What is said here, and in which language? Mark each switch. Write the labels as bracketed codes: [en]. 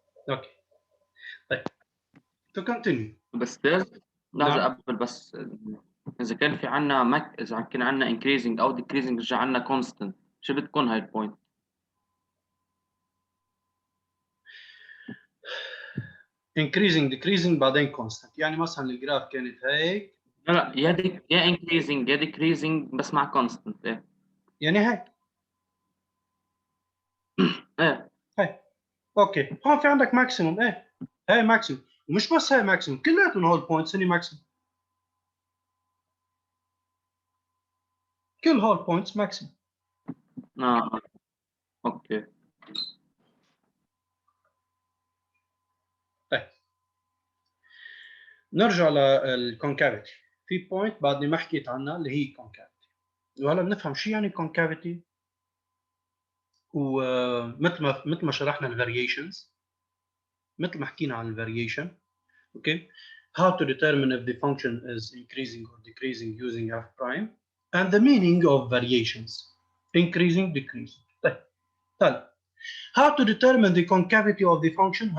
[ar] اوكي طيب [en] to continue. [ar] بس لحظة قبل بس إذا كان في عنا إذا كان عنا increasing أو decreasing رجع عنا constant، شو بتكون هاي البوينت؟ increasing decreasing بعدين constant، يعني مثلا الجراف كانت هيك. لا يا increasing يا decreasing بس مع constant. إيه يعني هيك. إيه هيك. اوكي هون في عندك ماكسيموم. ايه هاي ماكسيموم، ومش بس هاي ماكسيموم، كلياتهم هول بوينتس هني ماكسيموم. كل هول بوينتس ماكسيموم. اوكي طيب نرجع للكونكافيتي. في بوينت بعدني ما حكيت عنها اللي هي كونكافيتي، وهلا بنفهم شو يعني كونكافيتي، ومثل ما شرحنا الفاريشنز، مثل ما حكينا عن الفاريشن. اوكي [en] how to determine if the function is increasing or decreasing using f prime and the meaning of variations increasing decreasing. [ar] طيب [en] how to determine the concavity of the function.